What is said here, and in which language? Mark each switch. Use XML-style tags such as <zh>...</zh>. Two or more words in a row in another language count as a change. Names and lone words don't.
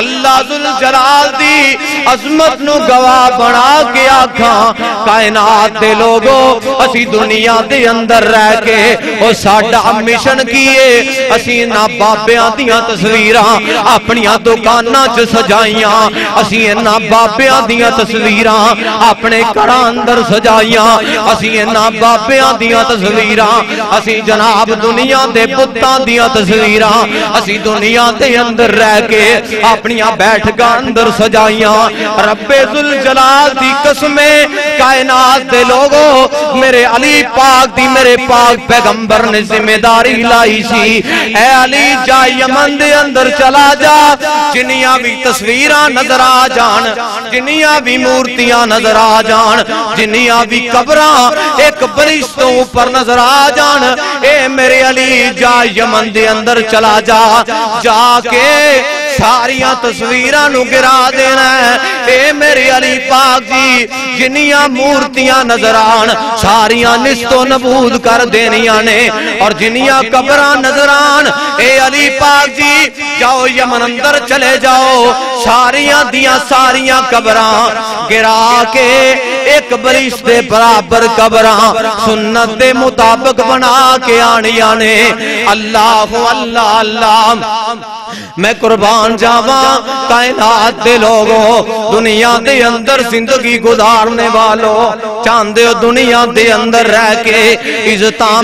<pa>اللہ ذوالجلال دی عظمت نو گواہ بنا کے آکھاں کائنات دے لوگو اسی دنیا دے اندر رہ کے او ساڈا مشن کیے اسی نا بابیاں دیاں تصویراں اپنیاں دکاناں چ سجائیاں اسی نا بابیاں دیاں تصویراں اپنے گھراں اندر سجائیاں اسی نا بابیاں دیاں تصویراں اسی جناب دنیا دے بتاں دیاں تصویراں اسی دنیا دے اندر رہ کے اپنیاں بیٹھکاں اندر سجائیاں رب ذوالجلال دی قسمیں کائنات دے لوگو میرے علی پاک دی میرے پاک پیغمبر نے ذمہ داری لائی سی اے علی جا یمن دے اندر چلا جا جنیاں بھی تصویراں نظر آ جان جنیاں بھی مورتیاں نظر آ جان جنیاں بھی قبراں ایک برشتوں اوپر نظر آ جان اے میرے علی جا یمن دے اندر چلا جا جا کے ساریاں تصویراں نو گرا دینا ہے اے میرے علی پاک جی جنیاں مورتیاں نظر آن ساریاں نست و نبود کر دینیاں نے اور جنیاں قبراں نظر آن اے علی پاک جی جاؤ یمن اندر چلے جاؤ ساریاں دیاں ساریاں قبراں گرا کے ایک برش دے برابر قبراں سنت دے مطابق بنا کے آنیاں نے اللہ اللہ اللہ میں قربان جاواں کائنات دے لوگوں دنیا دے اندر زندگی گزارنے والوں چاندے دنیا دے اندر رہ کے عزتاں</pa>